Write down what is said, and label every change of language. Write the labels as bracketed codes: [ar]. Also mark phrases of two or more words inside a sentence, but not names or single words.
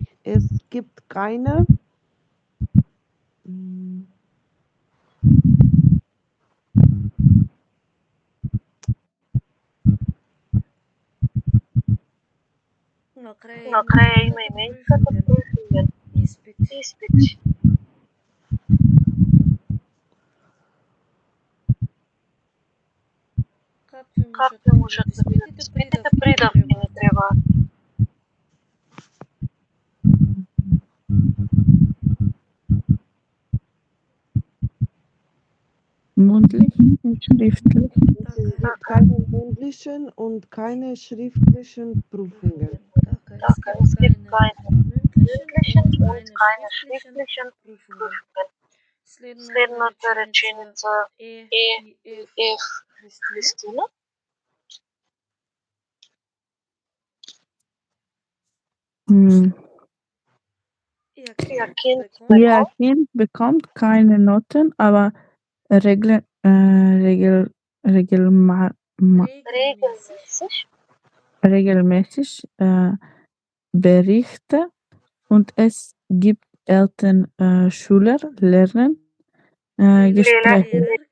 [de] Es gibt keine [mk] Накрая има именката Prüfungen. Испит. Изпит. Какви можат да бидат изпитите? Придавки не треба. [de] Mundlich und schriftlich. Es gibt keine mündlichen und keine schriftlichen Prüfungen. Така, es gibt keine mündlichen und keine schriftlichen Prüfungen. [mk] Следната реченица е F. Христина. [de] Ihr Kind bekommt keine Noten, aber regelmäßig Berichte und es gibt Schüler lernen Gespräche.